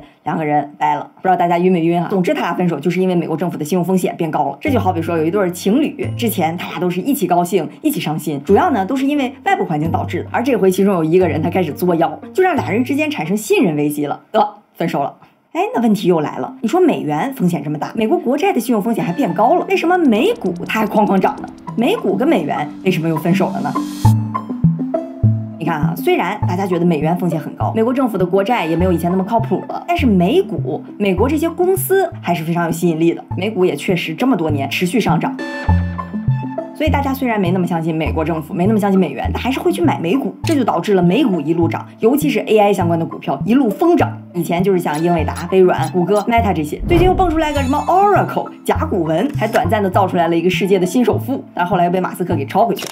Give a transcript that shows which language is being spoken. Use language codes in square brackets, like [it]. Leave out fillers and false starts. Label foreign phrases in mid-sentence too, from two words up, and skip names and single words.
[zh] 兩個人掰了，不知道大家暈沒暈啊？總之他倆分手就是因為美國政府的信用風險變高了。這就好比說有一對情侶，之前他倆都是一起高興一起傷心，主要呢都是因為外部環境導致的。而這回其中有一個人他開始作妖，就讓倆人之間產生信任危機了，分手了。哎，那問題又來了，你說美元風險這麼大，美國國債的信用風險還變高了，為什麼美股它還哐哐漲呢？美股跟美元為什麼又分手了呢？你看啊，雖然大家覺得美元風險很高，美國政府的國債也沒有以前那麼靠譜了，但是美股，美國這些公司還是非常有吸引力的，美股也確實這麼多年持續上漲。所以大家雖然沒那麼相信美國政府，沒那麼相信美元，但還是會去買美股，這就導致了美股一路漲，尤其是 AI 相關的股票一路瘋漲。以前就是像英偉達、微軟、谷歌、Meta 這些，最近又蹦出來個什麼 Oracle 甲骨文，還短暫的造出來了一個世界的新首富，但後來又被馬斯克給抄回去。